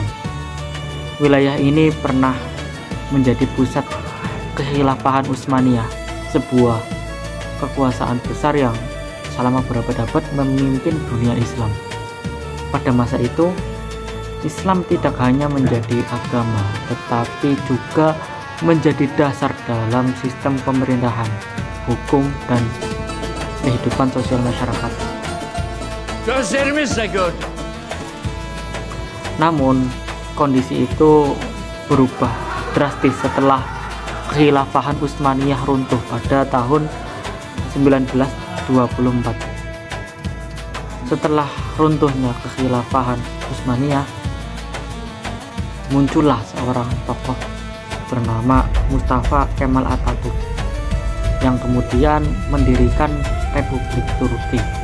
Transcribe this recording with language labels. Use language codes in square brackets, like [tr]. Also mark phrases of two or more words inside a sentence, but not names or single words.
[id] Wilayah ini pernah menjadi pusat kekhilafahan Utsmaniyah, sebuah kekuasaan besar yang selama berabad-abad memimpin dunia Islam. Pada masa itu, Islam tidak hanya menjadi agama, tetapi juga menjadi dasar dalam sistem pemerintahan, hukum, dan kehidupan sosial masyarakat. [tr] Gözlerimizle gördük. [id] Namun, kondisi itu berubah drastis setelah kekhilafahan Utsmaniyah runtuh pada tahun 1924. Setelah runtuhnya kekhilafahan Utsmaniyah, muncullah seorang tokoh bernama Mustafa Kemal Atatürk yang kemudian mendirikan Republik Turki.